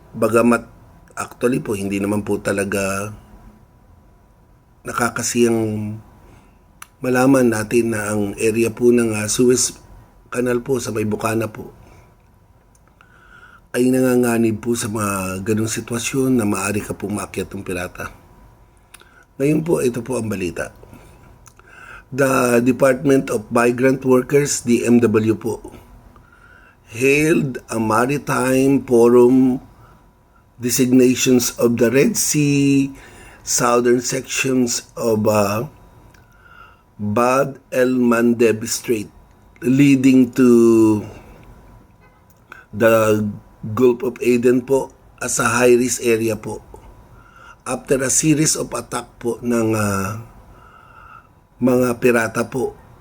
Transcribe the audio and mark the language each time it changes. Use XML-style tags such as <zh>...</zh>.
<tl>Bagamat actually po, hindi naman po talaga nakakasiyang malaman natin na ang area po ng Suez Canal po sa may Bukana po ay nanganganib po sa mga ganong sitwasyon na maaari ka pong maakyat ng pirata. Ngayon po, ito po ang balita.</tl> <en>The Department of Migrant Workers, DMW po, held a maritime forum designations of the Red Sea, southern sections of Bab el-Mandeb Strait, leading to the Gulf of Aden po as a high-risk area po. After a series of attack po</en> <tl>ng mga pirata</tl> <en>po.</en>